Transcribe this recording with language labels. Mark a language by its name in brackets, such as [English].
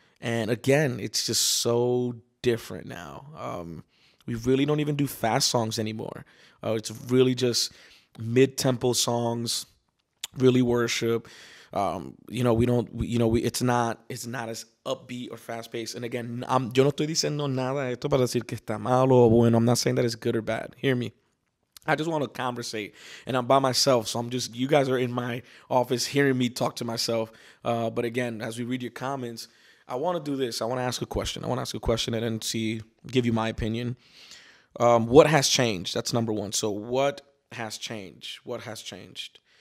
[English] And again, it's just so different now. We really don't even do fast songs anymore. It's really just mid-tempo songs, really worship. We don't, it's not as upbeat or fast paced. And again, [Spanish] yo no estoy diciendo nada de esto para decir que está malo o bueno. [English] I'm not saying that it's good or bad. Hear me. I just want to conversate, and I'm by myself, so you guys are in my office hearing me talk to myself. But again, as we read your comments, I want to do this. I want to ask a question. And then give you my opinion. What has changed? That's number one. So what has changed? What has changed?